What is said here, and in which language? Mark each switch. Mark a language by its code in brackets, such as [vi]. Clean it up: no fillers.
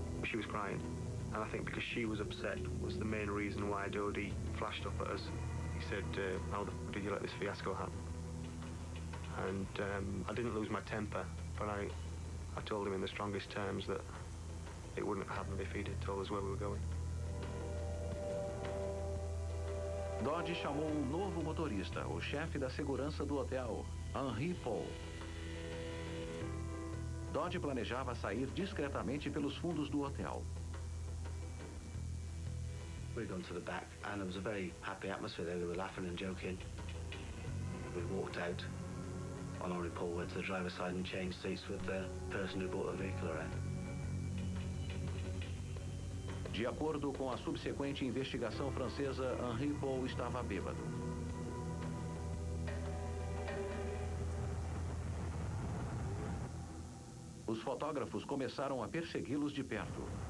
[en] She was crying, and I think because she was upset was the main reason why Dodie flashed up at us. He said, how the f*** did you let this fiasco happen? And I didn't lose my temper, but I told him in the strongest terms that it wouldn't have happened if he'd told us where we were going. [pt] Dodie chamou um novo motorista, o chefe da segurança do hotel, Henri Paul. Dodie planejava sair discretamente pelos fundos do hotel. [en] We'd gone to the back and there was a very happy atmosphere there. They were laughing and joking. We walked out on Henri Paul, went to the driver's side and changed seats with the person who brought the vehicle around. [pt] De acordo com a subsequente investigação francesa, Henri Paul estava bêbado. Os fotógrafos começaram a persegui-los de perto.